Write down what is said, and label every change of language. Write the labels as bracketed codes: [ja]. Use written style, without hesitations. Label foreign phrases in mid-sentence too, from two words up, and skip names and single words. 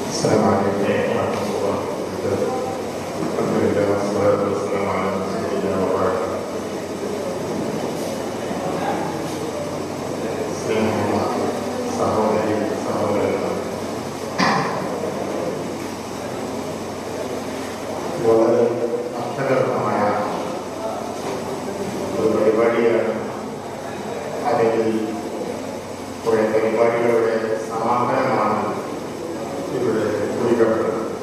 [ar] السلام عليكم ورحمة الله وبركاته. الحمد لله والصلاة والسلام على رسول الله وبعد. [ml] സ്നേഹമുള്ള സഹോദരി സഹോദരന്മാർ, വളരെ അർത്ഥഗർഭമായ ഒരു പരിപാടിയാണ്, അല്ലെങ്കിൽ കുറേ പരിപാടികളുടെ സമാപനമാണ് ഇവിടെ കുറിക്കപ്പെട്ടത്.